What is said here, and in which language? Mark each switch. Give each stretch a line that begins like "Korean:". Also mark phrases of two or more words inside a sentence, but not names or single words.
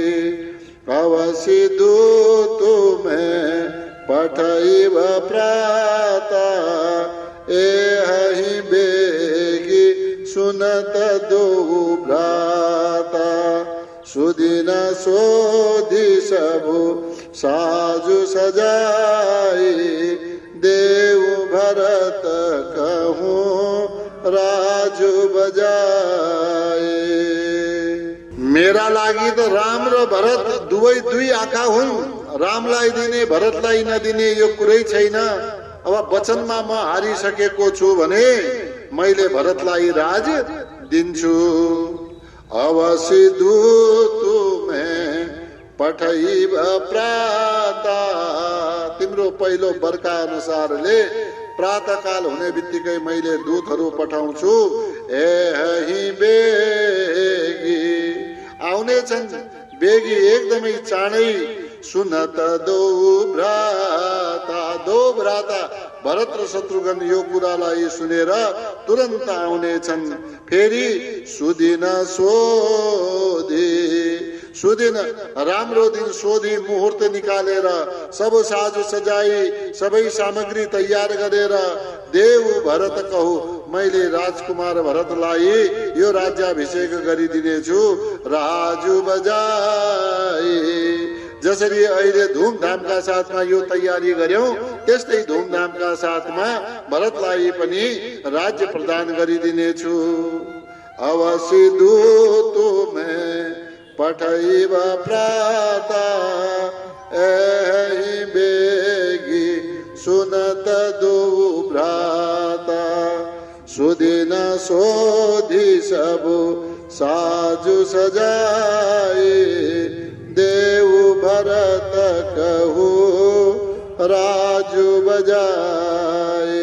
Awadhi: अवसि दूत में पठैव प्राता, एहि बेगी सुनत दो भ्राता। सुदिन सोधि सबु साजु सजाई, देव भरत कहूँ राजु बजाए।
Nepali: मेरा लागि त राम र भरत दुवै दुई आँखा हुन्, रामलाई दिने भरतलाई नदिने यो कुरै छैन। अब वचनमा म हारिसकेको छु भने मैले भरतलाई राज दिन्छु।
Awadhi: अवसि दूत में पठैव प्राता,
Nepali: तिम्रो पहिलो वर्का अनुसारले प्रातःकाल हुने बित्तिकै मैले दूतहरू पठाउँछु।
Awadhi: एहि बेगी
Nepali: आउने छन्, बेगी एकदमै चाँडै।
Awadhi: सुनत दो भ्राता, दो भ्राता
Nepali: भरत र शत्रुघ्न यो कुरालाई सुनेर तुरन्त आउने छन्। फेरि
Awadhi: सुदिन सोधी,
Nepali: सुदिन राम्रो दिन सोधी मुहुर्त निकालेर
Awadhi: सब साजु सजाई
Nepali: सबै सामग्री तयार गरेर
Awadhi: देव भरत कहू
Nepali: मैले राजकुमार भरतलाई यो राज्याभिषेक गरिदिनेछु।
Awadhi: राजु बजाई
Nepali: जसरी अहिले धुमधामका साथमा यो तयारी गर्यौं त्यस्तै धुमधामका साथमा भरतलाई पनि राज्य प्रदान गरिदिनेछु।
Awadhi: अवसि दूत में पठैव प्राता, एहि बेगी सुनत दो भ्राता। सुदिन सोधी सबु साजु सजाई, देव भरत कहू राजु बजाए।